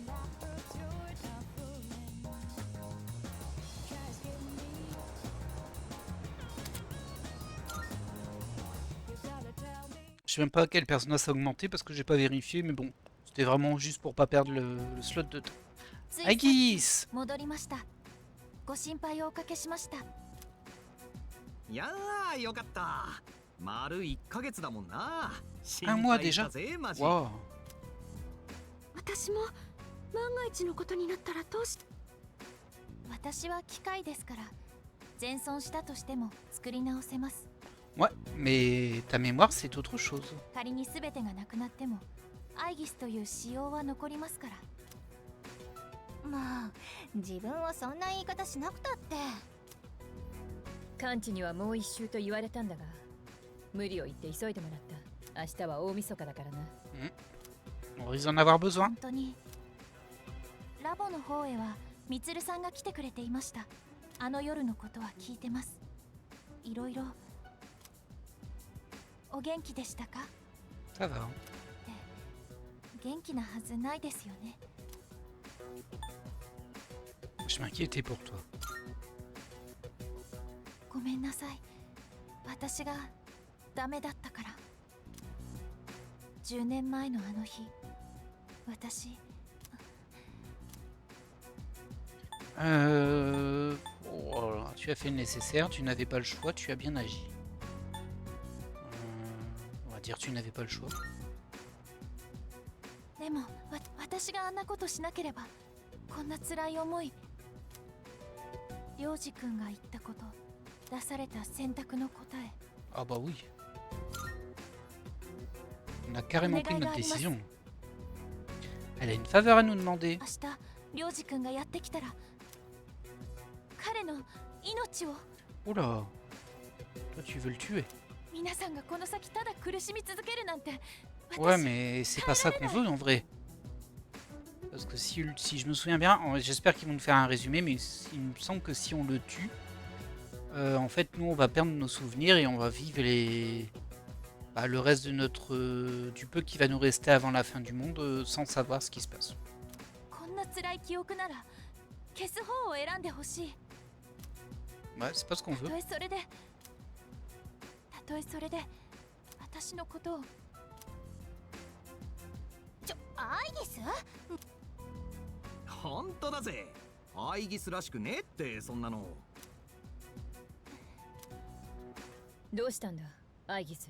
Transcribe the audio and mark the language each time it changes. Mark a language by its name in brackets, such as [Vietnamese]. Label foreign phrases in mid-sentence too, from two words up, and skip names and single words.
[French] Je sais même pas quel personnage a augmenté parce que j'ai pas vérifié, mais bon, c'était vraiment juste pour pas perdre le slot de temps. Aegis! [Japanese] 戻りました。ご心配をおかけしました。いやーよかった。丸1ヶ月だもんな。 [French] Un mois déjà? [Japanese] マジ。 [French] Wow. [Japanese] 私も万が一のことになったらどうし。私は機械ですから、全損したとしても作り直せます。 [French] Ouais, mais ta mémoire c'est autre chose. [Japanese] 仮に全てがなくなっても、アイギスという仕様は残りますから。まあ、自分はそんな言い方しなくたって。完治にはもう一周と言われたんだが、無理を言って急いでもらった。明日は大晦日だからな。 [French] On risque d'en avoir besoin. [Japanese] 本当に。ラボの方へはミツルさんが来てくれていました。あの夜のことは聞いてます。いろいろ。お元気でしたか？ [French] Ça va. [Japanese] 元気なはずないですよね。 [French] Je m'inquiétais pour toi. [Japanese] ごめんなさい。私がダメだったから。10年前のあの日、私。 [French] Oh, alors, tu as fait le nécessaire, tu n'avais pas le choix, tu as bien agi. On va dire tu n'avais pas le choix. [Japanese] でも、私があんなことしなければ、こんな辛い思い。涼次君が言ったこと、出された選択の答え。 [French] Ah bah oui. On a carrément pris notre décision. Elle a une faveur à nous demander. [Japanese] 明日、涼次君がやってきたら、彼の命を。 [French] Oh là. Toi tu veux le tuer. [Japanese] 皆さんがこの先ただ苦しみ続けるなんて。 [French] Ouais mais c'est pas ça qu'on veut en vrai. Parce que si je me souviens bien, j'espère qu'ils vont nous faire un résumé, mais il me semble que si on le tue, en fait nous on va perdre nos souvenirs et on va vivre le reste de du peu qui va nous rester avant la fin du monde sans savoir ce qui se passe. [Japanese] こんな辛い記憶なら消す方を選んでほしい。 [French] Ouais, c'est pas ce qu'on [Japanese] た [French] veut. [Japanese] とえそれで、私のことを。アイギス？ほんとだぜ。アイギスらしくねってそんなの。どうしたんだ、アイギス。